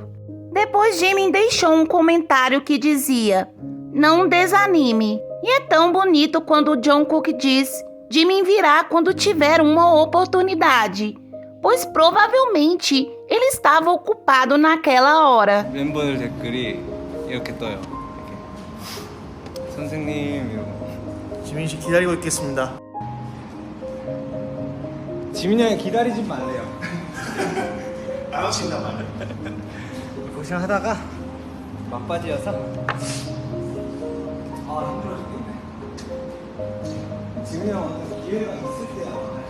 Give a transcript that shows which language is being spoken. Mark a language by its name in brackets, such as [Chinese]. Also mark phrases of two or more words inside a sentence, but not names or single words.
[Portuguese] Depois Jimin deixou um comentário que dizia: não desanime. E é tão bonito quando o Jungkook diz: Jimin virá quando tiver uma oportunidade, pois provavelmente ele estava ocupado naquela hora. [Korean] 멤버들 댓글이 이렇게 떠요. 이렇게. 선생님 이러고. 지민 씨 기다리고 있겠습니다. 지민이 형이 기다리지 말래요. 안 오신단 말이야. 고생하다가 막바지여서 힘들어 죽겠네. 지민이 형은 기회가 있을 때야.